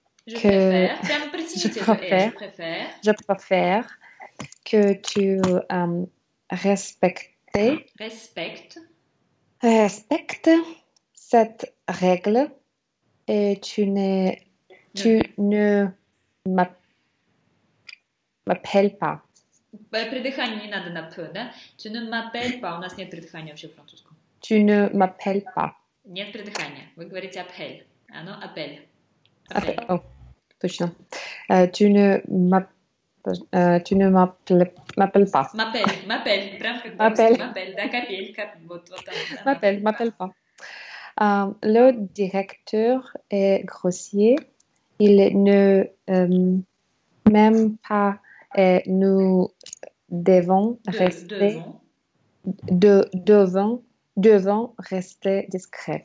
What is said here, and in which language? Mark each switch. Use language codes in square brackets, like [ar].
[fr] Je préfère que tu respectes cette règle et tu ne m'appelles pas. [ru] Придыхание не надо на «п», да? [fr] Tu ne m'appelles pas. [ru] У нас нет придыхания вообще в французском. [fr] Tu ne m'appelles pas. [ru] Нет придыхания. Вы говорите «appelle». Оно «appelle». [fr] Oh, [ru] точно. [fr] Tu ne m'appelles pas. M'appelle. [ru] Прям как m'appelle. Да, капель. Вот там. [fr] M'appelle pas. Le directeur est grossier. Il ne m'aime pas et nous devons rester devons rester discrets.